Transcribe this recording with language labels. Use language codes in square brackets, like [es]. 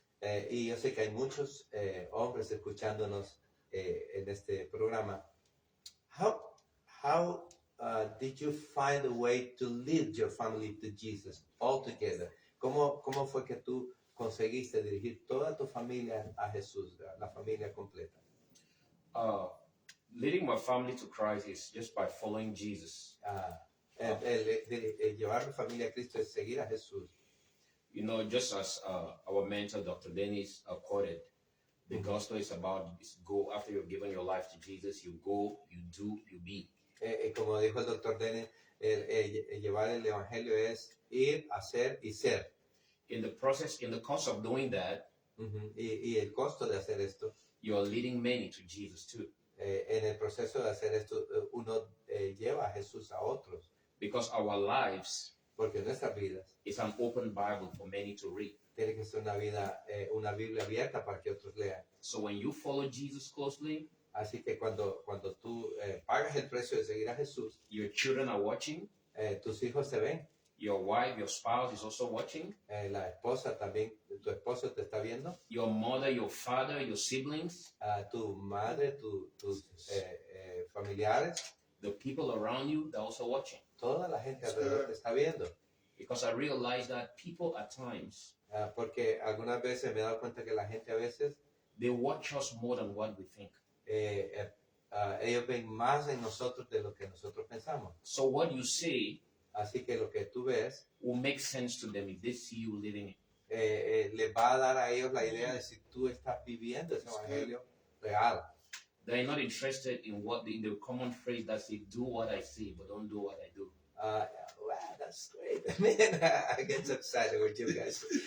[es] Y yo sé que hay muchos hombres escuchándonos en este programa. [en] How did you find a way to lead your family to Jesus altogether? [es] ¿Cómo fue que tú conseguiste dirigir toda tu familia a Jesús, la familia completa? [en] Leading my family to Christ is just by following Jesus. [es] Llevar mi familia a Cristo es seguir a Jesús. [en] You know, just as our mentor, Dr. Dennis, quoted, the gospel is about go after you've given your life to Jesus, you go, you do, you be. [es] Como dijo el Dr. Dennis, llevar el evangelio es ir, hacer y ser. [en] In the course of doing that, [es] y el costo de hacer esto, [en] you're leading many to Jesus too. [es] En el proceso de hacer esto, uno lleva a Jesús a otros. [en] Because our lives [es] Porque nuestras vidas [en] is an open Bible for many to read. [es] tiene que ser una Biblia abierta para que otros lean. [en] So when you follow Jesus closely, [es] Así que cuando tú pagas el precio de seguir a Jesús, [en] your children are watching, [es] tus hijos te ven, [en] your wife, your spouse is also watching, [es] la esposa también, tu esposo te está viendo, [en] your mother, your father, your siblings, [es] tu madre, tus familiares, [en] the people around you, they're also watching. [es] toda la gente alrededor te está viendo. [en] Because I realize that people at times, [es] Porque algunas veces me he dado cuenta que la gente a veces [en] they watch us more than what we think. [es] ellos ven más en nosotros de lo que nosotros pensamos. [en] So what you say [es] Así que lo que tú ves [en] will make sense to them if they see you living it. [es] les va a dar a ellos la idea de si tú estás viviendo ese evangelio real. [en] They're not interested in what in the common phrase that say, do what I say, but don't do what I do. Wow, that's great. Man, I get so excited with you guys.